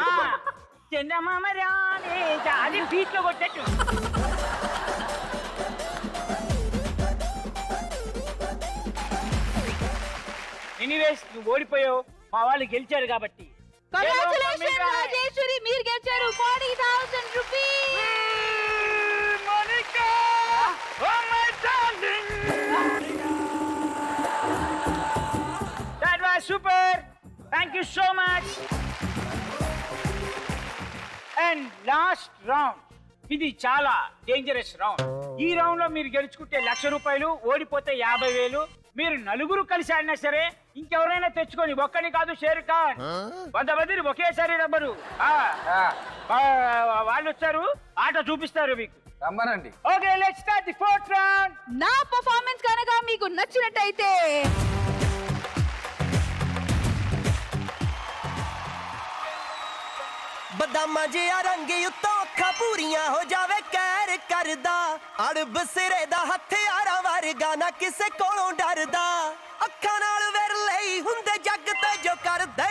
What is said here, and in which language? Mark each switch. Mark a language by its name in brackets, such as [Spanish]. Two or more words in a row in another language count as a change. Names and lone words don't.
[Telugu] చందమామ రానే అది బీట్ లో కొట్టచ్చు. ఎనీవేస్ నువ్వు ఓడిపోయావు, మా వాళ్ళు గెలిచారు కాబట్టి. కంగ్రాచులేషన్ రాజేశ్వరి, మీరు గెలిచారు 40,000 రూపీస్. [English] Monica! Oh my darling! That was super! Thank you so much! And last round. [Telugu] ఇది చాలా [English] dangerous round. [Telugu] ఈ రౌండ్ లో మీరు గెలుచుకుంటే 1,00,000 రూపాయలు, ఓడిపోతే 50,000. మీరు నలుగురు కలిసి ఆడినా సరే ఇంకెవరైనా తెచ్చుకొని ఒక్కని కాదు షేర్ ఖాన్ 100 మందిని ఒకేసారి రమ్మరు వాళ్ళు వచ్చారు ఆట చూపిస్తారు మీకు రమ్మనండి. [English] okay let's start the fourth round. [Telugu] నా పర్ఫార్మెన్స్ కనుక మీకు నచ్చినట్టయితే [Punjabi] ਬਦਾਮਾਂ ਜਿਹਾ ਰੰਗ ਉੱਤੋਂ ਅੱਖਾਂ ਪੂਰੀਆਂ ਹੋ ਜਾਵੇ ਕਹਿਰ ਕਰਦਾ ਅੜਬ ਸਿਰੇ ਦਾ ਹਥਿਆਰਾਂ ਵਰਗਾ ਨਾ ਕਿਸੇ ਕੋਲੋਂ ਡਰਦਾ ਅੱਖਾਂ ਨਾਲ ਵਿਰਲੇ ਹੀ ਹੁੰਦੇ ਜੱਗ ਤੇ ਜੋ ਕਰਦੇ